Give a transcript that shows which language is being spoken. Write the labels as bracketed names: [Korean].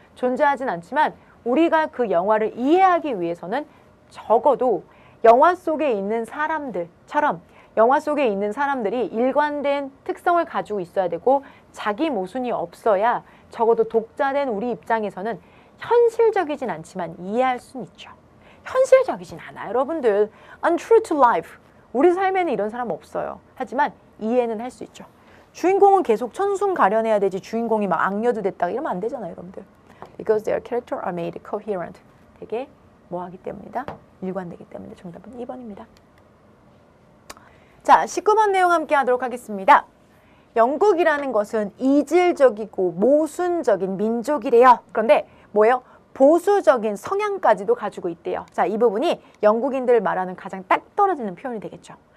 [Korean] 존재하진 않지만 우리가 그 영화를 이해하기 위해서는 적어도 영화 속에 있는 사람들처럼 영화 속에 있는 사람들이 일관된 특성을 가지고 있어야 되고 자기 모순이 없어야 적어도 독자된 우리 입장에서는 현실적이진 않지만 이해할 수는 있죠. 현실적이진 않아요, 여러분들. [English] untrue to life. [Korean] 우리 삶에는 이런 사람 없어요. 하지만 이해는 할 수 있죠. 주인공은 계속 천순 가련해야 되지 주인공이 막 악녀도 됐다 이러면 안 되잖아요, 여러분들. [English] Because their character are made coherent. [Korean] 되게 뭐하기 때문이다? 일관되기 때문에 정답은 2번입니다. 자, 19번 내용 함께 하도록 하겠습니다. 영국이라는 것은 이질적이고 모순적인 민족이래요. 그런데 뭐예요? 보수적인 성향까지도 가지고 있대요. 자, 이 부분이 영국인들 말하는 가장 딱 떨어지는 표현이 되겠죠.